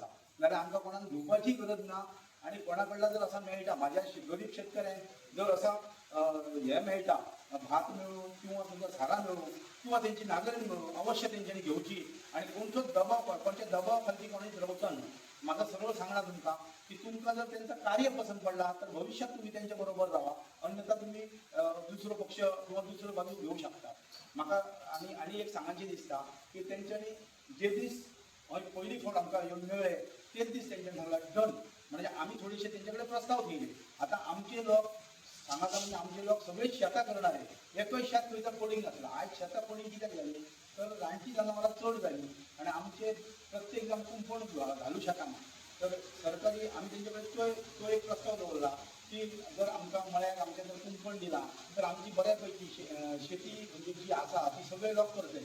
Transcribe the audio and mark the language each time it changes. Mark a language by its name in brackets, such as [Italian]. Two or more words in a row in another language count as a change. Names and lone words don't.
[Konkani] नाल्यार आमकां कोणाक घेवपाची गरज ना. आणि कोणाकडला जर असा मेळटा, माझ्या गरीब शेतकऱ्यांक जर असा हे मेळटा, भात मेळो किंवा तुमकां झाडां मेळो किंवा त्यांची नांगरणी मेळो, अवश्य तेंच्यांनी घेवची. आणि कोणतोच कोणच्या दबाव खाली कोणीच रावचा न्हू. [Marathi] म्हाका सरळ सांगणार तुमकां की तुमकां जर त्यांचं कार्य पसंत पडला तर भविष्यात तुम्ही त्यांच्या बरोबर राहा, अन्यथा तुम्ही दुसरो पक्ष किंवा दुसरो बाजू घेऊ शकता. [Konkani] म्हाका आनी एक सांगायचे दिसता की तेंच्यांनी जे दीस पयली फावट आमकां येवन मेळ्ळे तेच दीस तेंच्यांनी सांगला डन. [Marathi] म्हणजे आम्ही थोडेसे त्यांच्याकडे प्रस्ताव केले. आता आमचे लोक सांगायचं म्हणजे आमचे लोक सगळे शेतां करणारे. [Konkani] एकय शेत खंय तर पडींग नासला. आयज शेतां पडींग कित्याक जाली तर रानटी जनावरां चड जाली आणि आमचे प्रत्येक जाण कुंपण घालू शकना. तर सरकारी आमी तेंचे कडेन तो एक प्रस्ताव दवरला की जर आमकां मळ्याक आमच्या जर कुंपण दिला तर आमची बऱ्यापैकी शेती म्हणजे जी आसा ती सगळे लोक करतले.